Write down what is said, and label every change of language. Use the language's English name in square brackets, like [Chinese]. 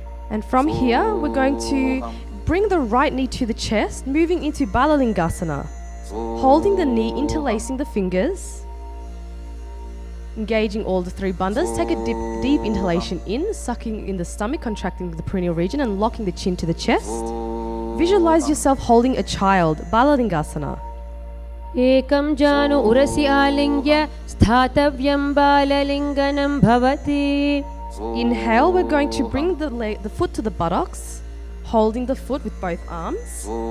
[English] And from here, we're going to bring the right knee to the chest, moving into Balalingasana. Holding the knee, interlacing the fingers. Engaging all the three bandhas. Take a deep inhalation in, sucking in the stomach, contracting the perineal region and locking the chin to the chest. Visualize yourself holding a child, Balalingasana. [Sanskrit] एकं जानु उरसि आलिङ्ग्य स्थातव्यं बाललिङ्गनं भवति. [English] Inhale, we're going to bring the foot to the buttocks, holding the foot with both arms.